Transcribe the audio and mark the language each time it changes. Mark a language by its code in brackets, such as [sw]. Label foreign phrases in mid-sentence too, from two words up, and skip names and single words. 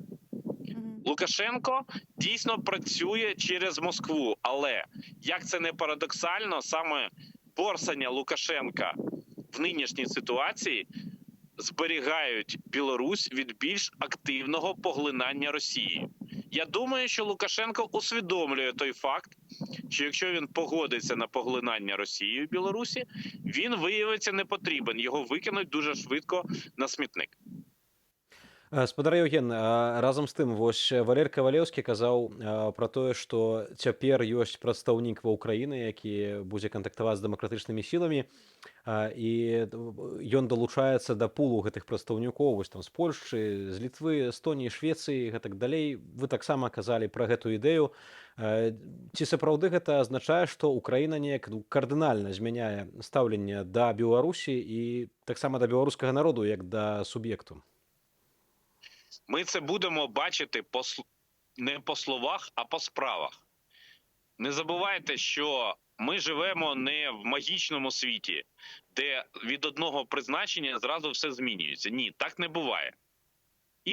[uk] Лукашенко дійсно працює через Москву, але, як це не парадоксально, саме борсання Лукашенка в нинішній ситуації зберігають Білорусь від більш активного поглинання Росії. Я думаю, що Лукашенко усвідомлює той факт, що якщо він погодиться на поглинання Росією в Білорусі, він виявиться непотрібен, його викинуть дуже швидко на смітник. [be] Спадар Яўген, разам з тым, вось Валерый Кавалеўскі казаў пра тое, што цяпер ёсць прадстаўнік ва ўкраіны, які будзе кантактаваць з дэмакратычнымі сіламі, і ён далучаецца да пулу гэтых прадстаўнікоў, вось там з Польшчы, з Літвы, Эстоніі, Швецыі, гэтак далей. Вы таксама казалі пра гэтую ідэю. Ці сапраўды гэта азначае, што Украіна неяк кардынальна змяняе стаўленне да Беларусі і таксама да беларускага народу, як да суб'екту? [uk] Ми це будемо бачити не по словах, а по справах. Не забувайте, що ми живемо не в магічному світі, де від одного призначення зразу все змінюється. Ні, так не буває.